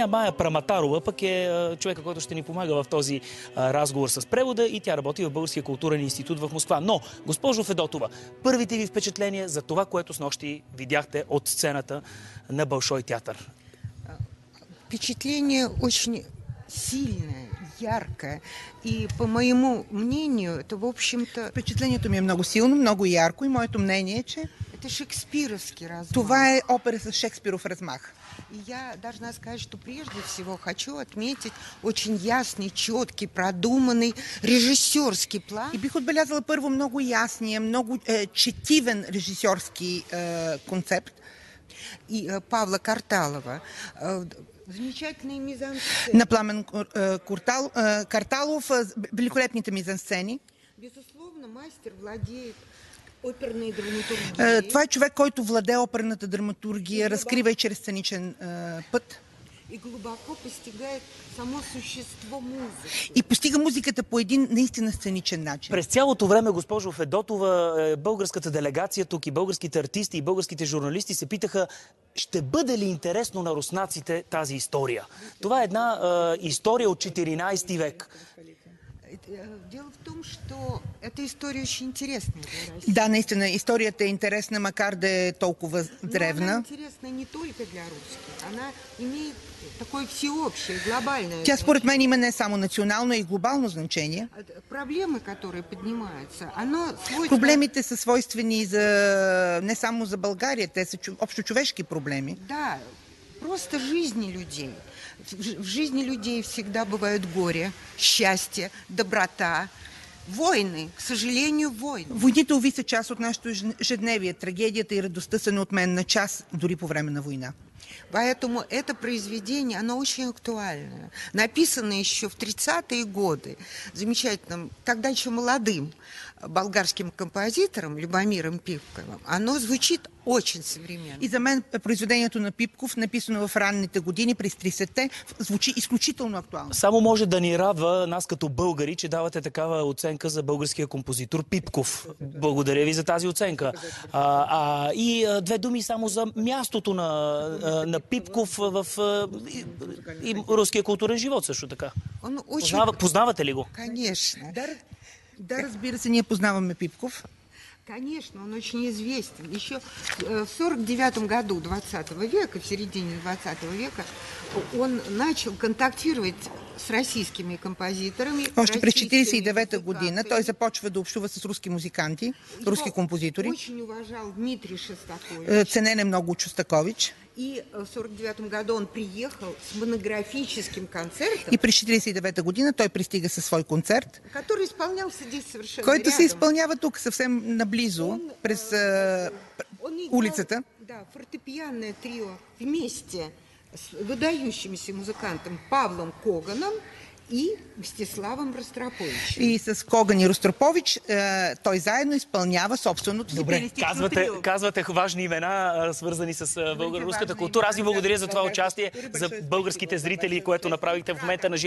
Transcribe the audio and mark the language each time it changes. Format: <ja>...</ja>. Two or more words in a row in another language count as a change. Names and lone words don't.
<bg>Майя Праматарова пък е човека, който ще ни помага в този разговор с превода и тя работи в Българския културен институт в Москва. Но, госпожо Федотова, първите ви впечатления за това, което снощи видяхте от сцената на Болшой театър?</bg> <ru>Впечатление очень сильное, яркое. И по моему мнению, это, в общем-то...</ru> <bg>Впечатлението ми е много силно, много ярко и моето мнение е, че</bg> <ru>это шекспировский размах.</ru> <bg>Това е опера с Шекспиров размах.</bg> <ru>И я должна сказать, что прежде всего хочу отметить очень ясный, четкий, продуманный режиссерский план.</ru> <bg>И бих отбелязала първо много ясния, много четивен режисьорски концепт.</bg> <ru>И Павла Карталова. Замечательные мизансцены.</ru> <bg>На Пламен Карталов, великолепните мизансцени.</bg> <ru>Безусловно, мастер владеет оперной драматургией.</ru> <bg>Това е човек, който владее оперната драматургия, разкрива и чрез сценичен път.</bg> <ru>И глубоко постигает</ru> <bg>само същество</bg> <ru>музики.</ru> <bg>И постига музиката по един наистина сценичен начин. През цялото време, госпожо Федотова, българската делегация тук и българските артисти и българските журналисти се питаха, ще бъде ли интересно на руснаците тази история? Това е една история от 14 век.</bg> <ru>Дело в том, что эта история очень интересная.</ru> <bg>Да, наистина, историята е интересна, макар да е толкова древна.</bg> <ru>Но она интересна не только для русских. Она имеет такое всеобщее, глобальное.</ru> <bg>Тя според мен има не само национално, и глобално значение.</bg> <ru>Проблемы, которые поднимаются, оно свойственно...</ru> <bg>Проблемите са свойствени не само за България, те са общочовешки проблеми. Да,</bg> <ru>просто жизни людей. В жизни людей всегда бывают горе, счастье, доброта, войны, к сожалению, войны.</ru> <bg>Войните, уви, са част от нашето ежедневие. Трагедията и радостта са неотменна част, дори по време на война.</bg> <ru>Поэтому это произведение, оно очень актуальное. Написано еще в 30-е годы замечательным, тогда еще молодым болгарским композитором Любомиром Пипковым. Оно звучит очень съвременно.</ru> <bg>И за мен произведението на Пипков, написано в ранните години, през 30-те, звучи изключително актуално. Само може да ни радва нас като българи, че давате такава оценка за българския композитор Пипков. Благодаря ви за тази оценка. И 2 думи само за мястото на Пипков в руския културен живот също така. Познавате ли го?</bg> <ru>Конечно.</ru> <bg>Да, разбира се, ние познаваме Пипков.</bg> <ru>Конечно, он очень известен. Еще в 49 году 20 века, в середине 20 века, он начал контактировать с российскими композиторами.</ru> <bg>Още през 1949 година той започва да общува с руски музиканти, руски композитори.</bg> <ru>Очень уважал Дмитрий Шостакович.</ru> <bg>Ценен е много Шостакович.</bg> <ru>И в 1949 году он приехал с монографическим концертом.</ru> <bg>И през 1949 година той пристига със свой концерт,</bg> <ru>который изпълнялся здесь совершенно</ru> <bg>който се</bg> <ru>рядом.</ru> <bg>изпълнява тук съвсем наблизо, през</bg> <ru>Он играл,</ru> <bg>улицата.</bg> <ru>Да, фортепианное трио вместе с выдающимся музыкантом Павлом Коганом и Мстиславом Ростроповичем.</ru> <bg>И с Коган и Ростропович той заедно изпълнява собственото си Добре, пианистично трио. казвате важни имена, свързани с българо-руската култура. Аз ви благодаря за това участие, за българските зрители, което направихте в момента на живо.</bg>